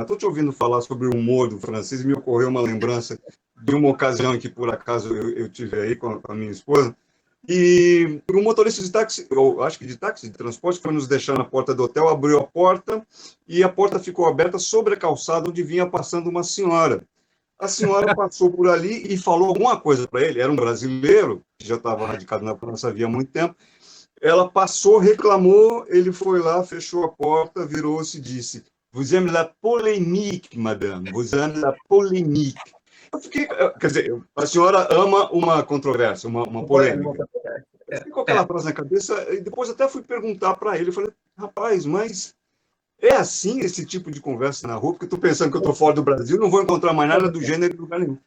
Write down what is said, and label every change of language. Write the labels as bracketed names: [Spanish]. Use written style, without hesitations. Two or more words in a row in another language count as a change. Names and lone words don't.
[Portuguese] Estou te ouvindo falar sobre o humor do francês e me ocorreu uma lembrança de uma ocasião em que, por acaso, eu tive aí com a minha esposa, e um motorista de táxi, ou acho que de táxi, de transporte, foi nos deixar na porta do hotel, abriu a porta e a porta ficou aberta sobre a calçada onde vinha passando uma senhora. A senhora passou por ali e falou alguma coisa para ele, era um brasileiro, que já estava radicado na França havia muito tempo. Ela passou, reclamou, ele foi lá, fechou a porta, virou-se e disse: [French] "Vous aimez la polémique, madame, vous aimez la polémique." [Portuguese] Eu fiquei, quer dizer, a senhora ama uma controvérsia, uma polêmica. Eu fiquei com aquela frase na cabeça e depois até fui perguntar para ele, eu falei: "Rapaz, mas é assim esse tipo de conversa na rua? Porque eu estou pensando que eu estou fora do Brasil, não vou encontrar mais nada do gênero em lugar nenhum."